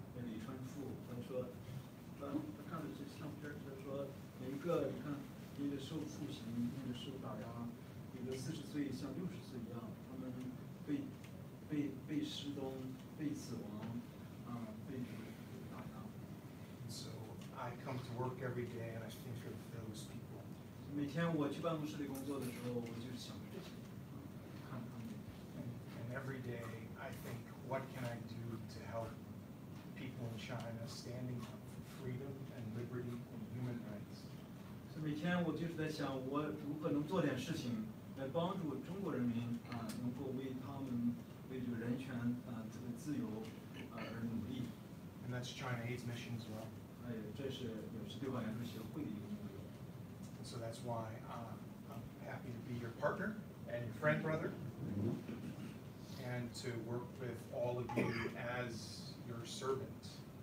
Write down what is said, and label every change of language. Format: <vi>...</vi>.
<zh>李春富他说，他看了这相片，他说每一个你看，一个受酷刑，一个受打压，一个40岁像60岁一样，他们被失踪、被死亡，被打压。</zh> <en>So I come to work every day and I think of those people.</en> <zh>每天我去办公室里工作的时候，我就是想着这些，看他们。</zh> <en>And every day I think, what can I do to help people in China standing up for freedom and liberty and human rights?</en> <zh>所以每天我就是在想，我如何能做点事情来帮助中国人民能够为他们为这个人权这个自由而努力。</zh> <en>And that's China Aid's mission as well.</en> <zh>这是也是对华援助协会的一个目标。</zh> <en>And so that's why I'm happy to be your partner and your friend, brother, and to work with all of you as your servants.</en>